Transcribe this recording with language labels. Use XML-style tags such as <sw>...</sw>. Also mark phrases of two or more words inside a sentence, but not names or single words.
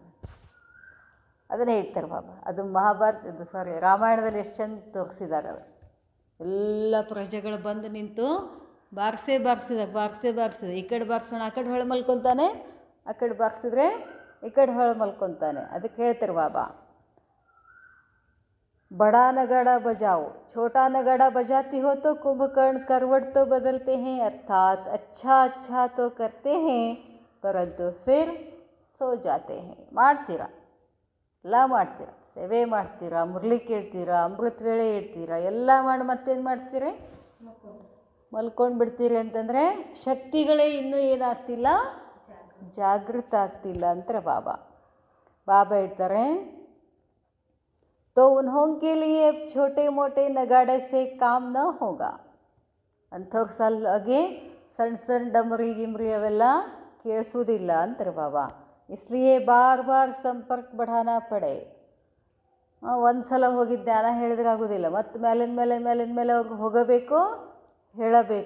<kn>ಅದನ್ನೇ ಹೇಳ್ತಾರೆ ಬಾಬಾ. ಅದು ರಾಮಾಯಣದಲ್ಲಿ ಎಷ್ಟು ಚಂದ ತೋರಿಸಿದ್ದಾರೆ. ಅದು ಎಲ್ಲ ಪ್ರಜೆಗಳು ಬಂದು ನಿಂತು ಬಾರಿಸಿದ ಈ ಕಡೆ ಬಾರಿಸೋಣ, ಆ ಕಡೆ ಹೊಳೆ ಮಲ್ಕೊತಾನೆ, ಆ ಕಡೆ ಬಾರಿಸಿದ್ರೆ ಈ ಕಡೆ ಹೊಳೆ ಮಲ್ಕೊತಾನೆ. ಅದಕ್ಕೆ ಹೇಳ್ತಾರೆ ಬಾಬಾ,</kn> <hi>बड़ा नगाड़ा बजाओ, छोटा नगाड़ा बजाती हो तो कुंभकर्ण करवट तो बदलते हैं, अर्थात अच्छा तो करते हैं परंतु फिर सो जाते हैं.</hi> <kn>ಮಾಡ್ತೀರಾ, ಎಲ್ಲ ಮಾಡ್ತೀರಾ, ಸೇವೆ ಮಾಡ್ತೀರಾ, ಮುರಳಿ ಕೇಳ್ತೀರಾ, ಅಮೃತ ವೇಳೆ ಹೇಳ್ತೀರಾ, ಎಲ್ಲ ಮಾಡಿ ಮತ್ತೇನು ಮಾಡ್ತೀರಿ? ಮಲ್ಕೊಂಡು ಬಿಡ್ತೀರಿ. ಅಂತಂದರೆ ಶಕ್ತಿಗಳೇ ಇನ್ನೂ ಏನಾಗ್ತಿಲ್ಲ? ಜಾಗೃತ ಆಗ್ತಿಲ್ಲ ಅಂತಾರೆ ಬಾಬಾ. ಬಾಬಾ ಹೇಳ್ತಾರೆ,</kn> <hi>तो उन्हों के लिए छोटे मोटे नगाड़े से काम न होगा.</hi> <kn>ಅಂಥವ್ರ ಸಲುವಾಗಿ ಸಣ್ಣ ಡಮರಿ ಗಿಮ್ರಿ ಅವೆಲ್ಲ ಕೇಳಿಸೋದಿಲ್ಲ ಅಂತಾರೆ ಬಾಬಾ.</kn> <hi>इसलिए बार संपर्क बढ़ाना पड़े.</hi> <kn>ಒಂದು ಸಲ ಹೋಗಿ ಜ್ಞಾನ ಹೇಳಿದ್ರೆ ಆಗೋದಿಲ್ಲ. ಮತ್ತು ಮೇಲಿನ ಮೇಲೆ ಅವ್ರಿಗೆ ಹೋಗಬೇಕು, ಹೇಳಬೇಕು.</kn>